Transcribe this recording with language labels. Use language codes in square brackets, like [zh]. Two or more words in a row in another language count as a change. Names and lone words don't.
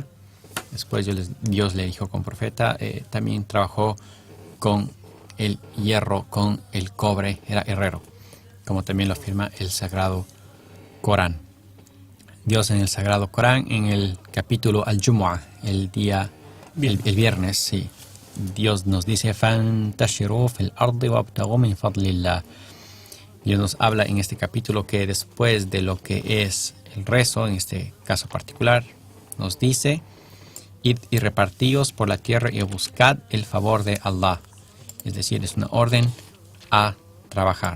[es] Después Dios le dijo con profeta. También trabajó con el hierro, con el cobre, era herrero, como también lo afirma el Sagrado Corán. Dios en el Sagrado Corán, en el capítulo Al-Jumu'ah, el viernes, sí, Dios nos dice [ar] فَانْتَشِرُوا فِي الْأَرْضِ وَابْتَغُوا مِنْ فَضْلِ اللَّهِ. [es] Dios nos habla en este capítulo que después de lo que es el rezo, en este caso particular, nos dice: id y repartíos por la tierra y buscad el favor de Allah. Es decir, es una orden a trabajar.